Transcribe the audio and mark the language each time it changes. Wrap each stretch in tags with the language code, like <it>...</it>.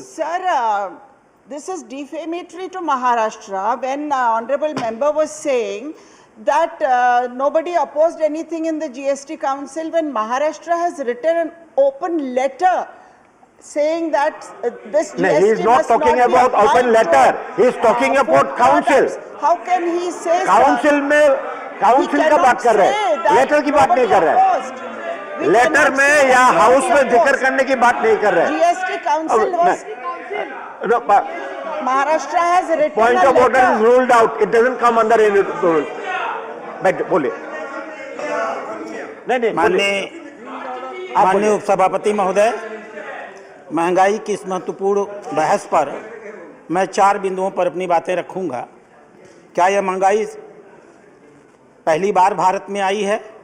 <en>Sir, this is defamatory to Maharashtra when honorable member was saying that nobody opposed anything in the GST Council when Maharashtra has written an open letter saying that this GST No, he is not talking about open letter. He is talking about council. How can he say,</en> <hi>council में council का बात कर रहे हैं, letter की बात नहीं कर रहे हैं। लेटर में या हाउस में जिक्र करने की बात नहीं कर रहे हैं।</hi> <en>GST Council was Maharashtra has written point of order is ruled out. It doesn't come under any rule.</en> <hi>बोले नहीं माननीय उपसभापति महोदय, महंगाई की इस महत्वपूर्ण बहस पर मैं 4 बिंदुओं पर अपनी बातें रखूंगा। क्या यह महंगाई पहली बार भारत में आई है?</hi>